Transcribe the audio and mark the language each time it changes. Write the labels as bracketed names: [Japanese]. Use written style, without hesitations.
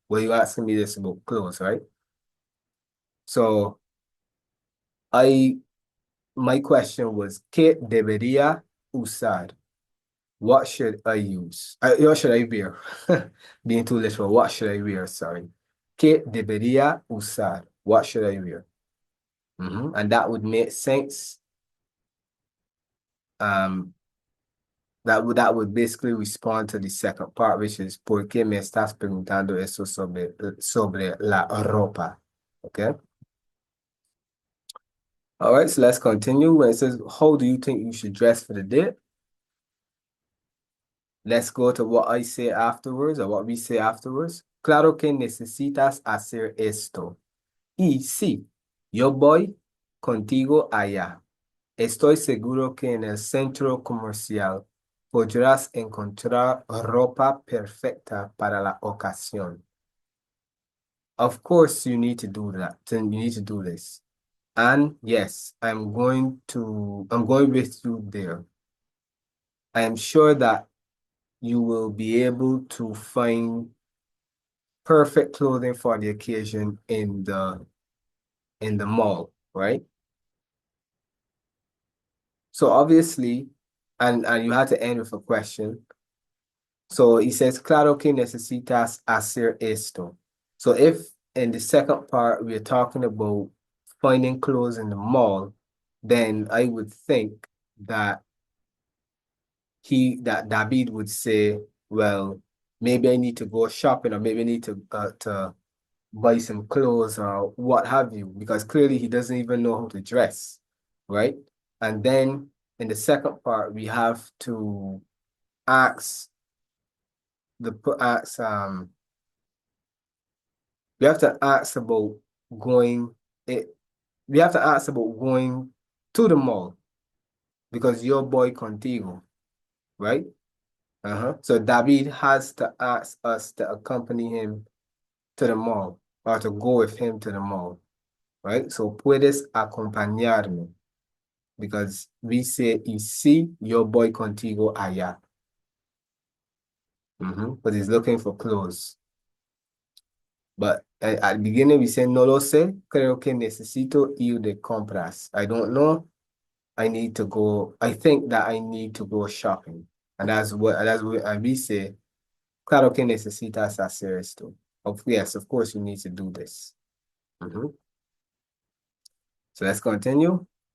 [English] Well, you're asking me this about clothes, right? So I my question was, [Spanish] ¿Qué debería usar? [English] What should I use? What should I wear? Being too literal, what should I wear? Sorry. [Spanish] ¿Qué debería usar? [English] What should I wear? And that would make sense. Um, that would basically respond to the second part, which is [Spanish] ¿Por qué me estás preguntando eso sobre la ropa? [English] Okay. All right, so let's continue. When it says, how do you think you should dress for the date? Let's go to what I say afterwards or what we say afterwards. [Spanish] Claro que necesitas hacer esto. Y sí, yo voy contigo allá. Estoy seguro que en el centro comercial podrás encontrar ropa perfecta para la ocasión. [English] Of course, you need to do that. You need to do this. And yes, I'm going with you there. I am sure that you will be able to find perfect clothing for the occasion in the mall, right? So obviously, and you had to end with a question. So he says, [Spanish] claro que necesitas hacer esto. [English] So if in the second part we're talking about finding clothes in the mall, then I would think that David would say, well, maybe I need to go shopping or maybe I need to buy some clothes or what have you, because clearly he doesn't even know how to dress, right? And then in the second part, we have to ask the ask we have to ask about going it we have to ask about going to the mall because [Spanish] your boy contigo, [English] right? So David has to ask us to accompany him to the mall or to go with him to the mall, right? [Spanish] So puedes acompañarme [English] because we say, [Spanish] y sí, your boy contigo allá. [English] But he's looking for clothes. But at the beginning, we say, [Spanish] no lo sé, creo que necesito ir de compras. [English] I don't know. I think that I need to go shopping. And that's what and we say, [Spanish] claro que necesitas hacer esto. [English] Yes, of course you need to do this. So let's continue.